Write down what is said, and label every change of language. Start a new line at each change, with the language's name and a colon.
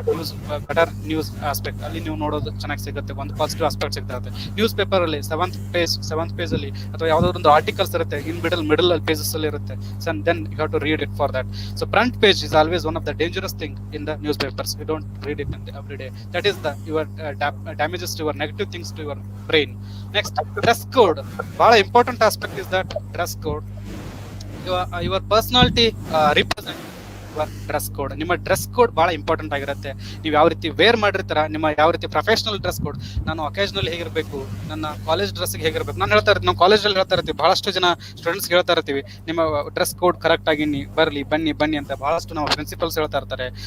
Kannada: News better news aspect ಅಲ್ಲಿ ನೀವು ನೋಡೋದು ಚೆನ್ನಾಗಿ ಸಿಗುತ್ತೆ, ಒಂದು ಪಾಸಿಟಿವ್ ಆಸ್ಪೆಕ್ಟ್ ಸಿಗ್ತಾ ಇರುತ್ತೆ. ನ್ಯೂಸ್ ಪೇಪರ್ ಅಲ್ಲಿ ಸೆವೆಂತ್ ಪೇಜ್ ಅಲ್ಲಿ ಅಥವಾ ಯಾವ್ದಾದ್ರು ಒಂದು ಆರ್ಟಿಕಲ್ಸ್ ಇರುತ್ತೆ,
English: in middle pages
Kannada: ಅಲ್ಲಿ ಇರುತ್ತೆ.
English: Then you have to read it for that. So front page is always one of the dangerous thing in the newspapers. You don't read it every day. That is the your damages to your negative things to your brain. Next, dress code. ಬಹಳ important aspect is that dress code. your personality represent dress code.
Kannada: ನಿಮ್ಮ dress code ಬಹಳ important ಆಗಿರುತ್ತೆ. ನೀವು ಯಾವ ರೀತಿ wear ಮಾಡಿರ್ತೀರ, ನಿಮ್ಮ ಯಾವ ರೀತಿ ಪ್ರೊಫೆಷನಲ್ ಡ್ರೆಸ್ ಕೋಡ್. ನಾನು ಅಕೇಶನಲ್ ಹೇಗಿರ್ಬೇಕು, ನನ್ನ ಕಾಲೇಜ್ ಡ್ರೆಸ್ಗೆ ಹೇಗಿರ್ಬೇಕು, ನಾನು ಹೇಳ್ತಾ ಇರ್ತೀನಿ, ನಾವು ಕಾಲೇಜಲ್ಲಿ ಹೇಳ್ತಾ ಇರ್ತೀವಿ, ಬಹಳಷ್ಟು ಜನ ಸ್ಟೂಡೆಂಟ್ಸ್ ಹೇಳ್ತಾ ಇರ್ತೀವಿ, ನಿಮ್ಮ ಡ್ರೆಸ್ ಕೋಡ್ ಕರೆಕ್ಟ್ ಆಗಿ ಬನ್ನಿ ಅಂತ ಬಹಳಷ್ಟು ನಮ್ಮ ಪ್ರಿನ್ಸಿಪಲ್ಸ್ ಹೇಳ್ತಾ ಇರ್ತಾರೆ.